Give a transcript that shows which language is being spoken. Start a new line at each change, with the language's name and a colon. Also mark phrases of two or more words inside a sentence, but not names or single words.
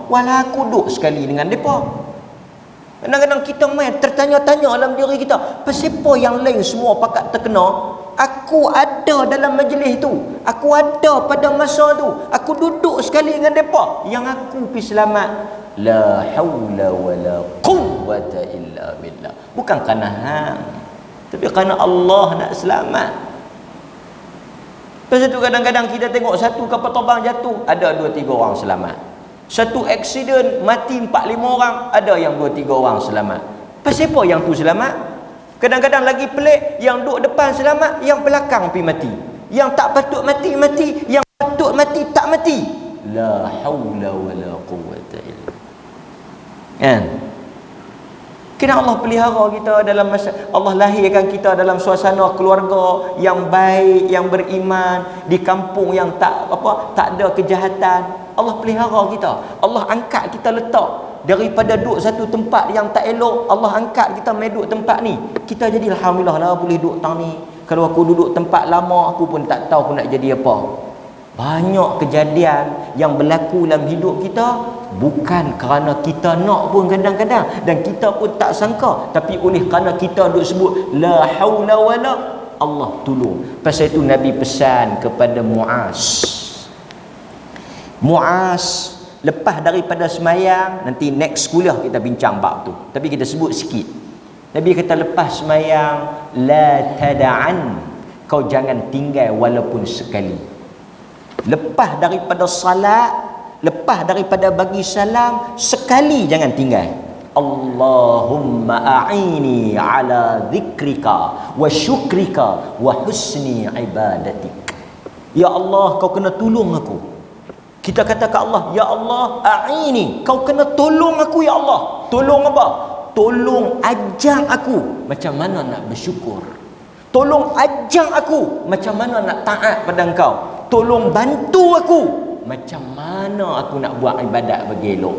Malay: Walau aku duduk sekali dengan mereka. Kadang-kadang kita main tertanya-tanya dalam diri kita, pasal apa yang lain semua pakat terkena, aku ada dalam majlis tu, aku ada pada masa tu, aku duduk sekali dengan mereka, yang aku pergi selamat.
Arabic: لا حول ولا قوة إلا بالله.
Malay: Bukan kerana hang, tapi kerana Allah nak selamat. Pasal tu kadang-kadang kita tengok satu kapal terbang jatuh, ada 2-3 orang selamat. Satu aksiden mati 4-5 orang, ada yang 2-3 orang selamat. Pasal apa yang tu selamat? Kadang-kadang lagi pelik, yang duduk depan selamat, yang belakang pergi mati. Yang tak patut mati, mati. Yang patut mati, tak mati.
Arabic: لا حول ولا قوة إلا.
Malay: Kan? Kena Allah pelihara kita dalam masa, Allah lahirkan kita dalam suasana keluarga yang baik, yang beriman, di kampung yang tak ada kejahatan. Allah pelihara kita. Allah angkat kita letak daripada duduk satu tempat yang tak elok, Allah angkat kita mai duduk tempat ni. Kita jadi alhamdulillah lah boleh duduk tang ni. Kalau aku duduk tempat lama, aku pun tak tahu aku nak jadi apa. Banyak kejadian yang berlaku dalam hidup kita bukan kerana kita nak pun kadang-kadang, dan kita pun tak sangka, tapi oleh kerana kita duk sebut
Arabic: لا حول ولا,
Malay: Allah tolong. Pasal itu Nabi pesan kepada Muaz, lepas daripada semayang, nanti next kuliah kita bincang bab tu, tapi kita sebut sikit. Nabi kata lepas semayang,
Arabic: لا تدعن,
Malay: kau jangan tinggal walaupun sekali. Lepas daripada salat, lepas daripada bagi salam, sekali jangan tinggal.
Arabic: اللهم أعني على ذكرك وشكرك وحسن عبادتك. يا الله,
Malay: kau kena tolong aku. Kita kata ke Allah,
Arabic: يا الله أعني,
Malay: kau kena tolong aku
Arabic: يا الله.
Malay: Tolong apa? Tolong ajar aku macam mana nak bersyukur. Tolong ajar aku macam mana nak taat pada engkau. Tolong bantu aku macam mana aku nak buat ibadat bagi elok.